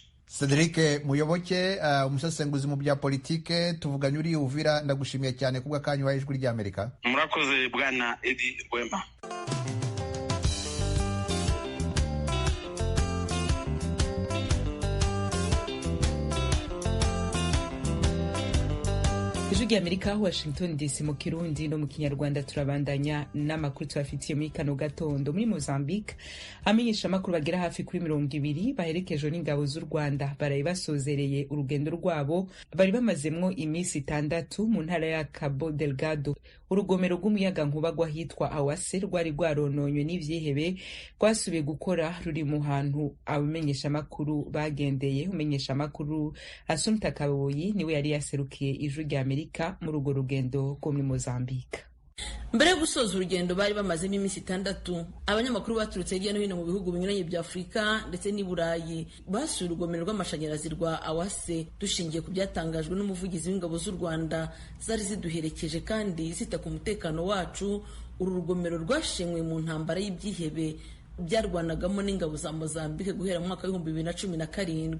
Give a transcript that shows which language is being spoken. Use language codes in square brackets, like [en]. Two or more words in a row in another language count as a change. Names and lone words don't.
[rw] Cedric Muyoboke, umusesenguzi mu bya politike, tuvuganye uri Uvira, ndagushimiye cyane kubw'akanyu wahaye Ijwi ry'Amerika. Murakoze bwana Edi Rwema. [rn] Ijwi ry'Amerika, Washington DC, mu Kirundi no mu Kinyarwanda. Turabandanya n'amakuru tubafitiye muri kano gatondo. Muri Mozambique, amenyesha amakuru bagera hafi kuri 20 baherekejwe n'ingabo z'u Rwanda baraye basozereye urugendo rwabo bari bamazemwo iminsi 6 mu ntara ya Cabo Delgado. Urugomero rw'umuyaga nkuba rwahitwa Awase rwari rwarononywe n'ivyihebe rwasubiye gukora, ruri mu hantu abamenyesha amakuru bagendeye. Umenyesha amakuru Assumpta Kaboyi niwe yari yaserukiye Ijwi ry'Amerika muri urwo rugendo rwo muri Mozambique. [rw] Mbere yo gusoza urugendo bari bamazemo iminsi 6, abanyamakuru baturutse hirya no hino mu bihugu binyuranye bya Afurika ndetse n'i Burayi basuye urugomero rw'amashanyarazi rwa Awase. Dushingiye ku byatangajwe n'umuvugizi w'ingabo z'u Rwanda zari ziduherekeje kandi zita ku mutekano wacu, uru rugomero rwashenywe mu ntambara y'ibyihebe byarwanagamo n'ingabo za Mozambique guhera mu mwaka wa 2017.